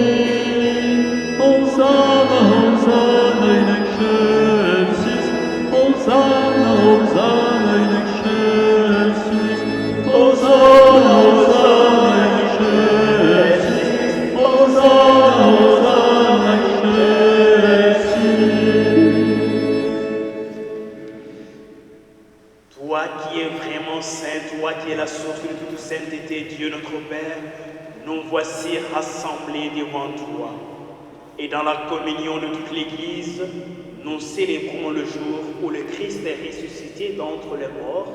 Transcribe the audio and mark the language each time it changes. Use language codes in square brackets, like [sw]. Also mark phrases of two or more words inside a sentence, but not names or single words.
[la] Hosanna, Hosanna in excelsis, Hosanna, Hosanna in excelsis, Hosanna, Hosanna in excelsis, Hosanna, Hosanna in excelsis. [fr] Toi qui es vraiment saint, toi qui es la source de toute sainteté, Dieu notre Père, nous voici rassemblés devant toi. Et dans la communion de toute l'Église, nous célébrons le jour où le Christ est ressuscité d'entre les morts.